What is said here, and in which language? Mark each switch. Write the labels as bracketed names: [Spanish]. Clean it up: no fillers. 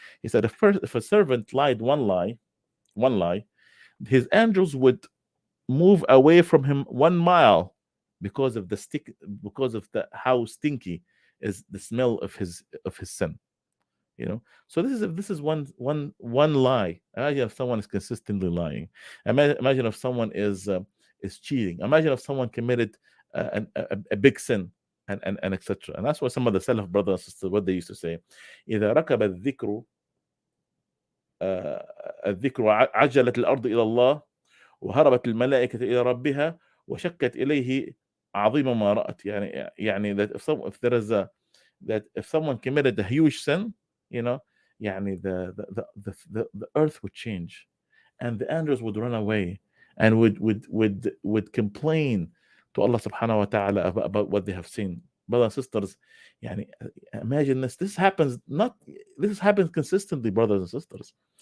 [English] He said, if a servant lied one lie, his angels would move away from him 1 mile because of how stinky is the smell of his sin. So this is one lie. Imagine if someone is consistently lying. Imagine if someone is cheating. Imagine if someone committed a big sin, and etc. And that's why some of the Salaf brothers and sisters, what they used to say: [Arabic] إذا ركب الذكر عجلت الأرض إلى الله وهربت الملائكة إلى ربها وشكت إليه عظيم ما رأت. [English] That if there is that if someone committed a huge sin, the earth would change, and the angels would run away, and would complain to Allah subhanahu wa ta'ala about what they have seen. Brothers and sisters, imagine this. This happens consistently, brothers and sisters.